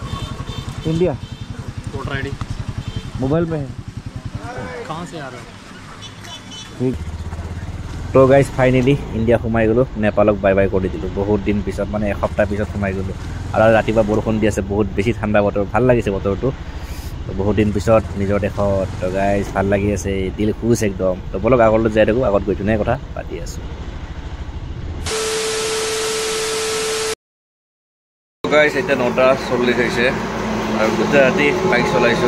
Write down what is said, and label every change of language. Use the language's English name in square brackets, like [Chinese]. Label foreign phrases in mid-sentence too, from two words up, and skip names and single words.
[Hindi] इंडिया। वोटर आईडी मोबाइल में है। कहाँ से आ रहे हो? [Assamese] ठीक। তো গাইজ ফাইনেলি ইণ্ডিয়া সোমাই গ'লোঁ। নেপালক বাই বাই কৰি দিলোঁ বহুত দিন পিছত, মানে এসপ্তাহ পিছত সোমাই গ'লোঁ। আৰু ৰাতিপুৱা বৰষুণ দি আছে, বহুত বেছি ঠাণ্ডা বতৰ, ভাল লাগিছে বতৰটো। তো বহুত দিন পিছত নিজৰ দেশত। তো গাইজ ভাল লাগি আছে, [Hindi] दिल खुश एकदम। [Assamese] তো বলক আগলৈ যাই থাকোঁ, আগত গৈ ধুনীয়া কথা পাতি আছোঁ। গাইজ এতিয়া 9:40 হৈছে আৰু গোটেই ৰাতি বাইক চলাইছোঁ।